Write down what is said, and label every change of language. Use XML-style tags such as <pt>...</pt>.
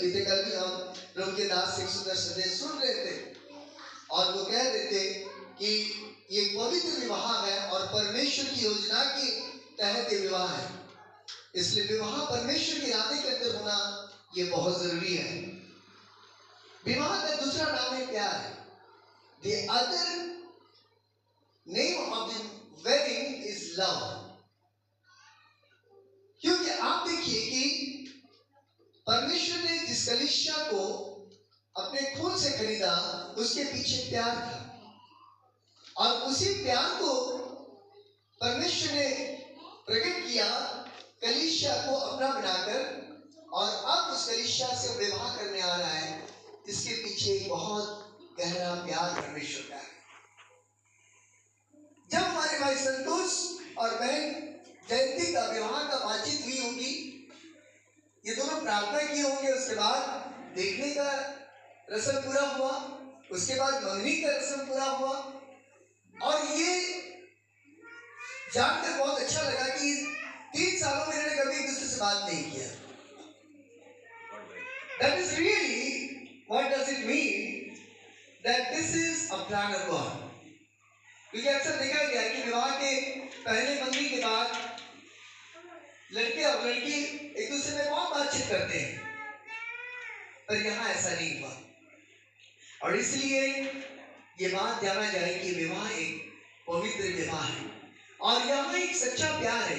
<hi>बीते कल भी हम प्रभु के दास से एक सुंदर संदेश सुन रहे थे और वो कह रहे थे कि ये पवित्र विवाह है और परमेश्वर की योजना के तहत ये विवाह है, इसलिए विवाह परमेश्वर के इरादे के अंदर होना ये बहुत जरूरी है। विवाह का दूसरा नाम है प्यार।</hi> <en>The other name of the wedding is love।</en> <hi>क्योंकि आप देखिए कि परमेश्वर ने जिस कलीसिया को अपने खून से खरीदा, उसके पीछे प्यार था और उसी प्यार को परमेश्वर ने प्रकट किया कलीसिया को अपना बनाकर, और अब उस कलीसिया से विवाह करने आ रहा है। इसके पीछे एक बहुत गहरा प्यार परमेश्वर का है। जब हमारे भाई संतोष और बहन जयंती का विवाह का बातचीत हुई होगी, ये दोनों प्रार्थना किए होंगे, उसके बाद देखने का रस्म पूरा हुआ, उसके बाद मंगनी का रस्म पूरा हुआ, और ये जानकर बहुत अच्छा लगा कि 3 सालों में इन्होंने कभी एक दूसरे से बात नहीं किया।</hi> <en>That is really what does it mean that this is a plan of God।</en> <hi>क्योंकि अक्सर देखा गया कि विवाह के पहले मंगनी के बाद लड़के और लड़की एक दूसरे में बहुत बातचीत करते हैं, पर यहाँ ऐसा नहीं हुआ। और इसलिए ये बात जाना जाए कि विवाह एक पवित्र विवाह है और यहाँ एक सच्चा प्यार है।</hi>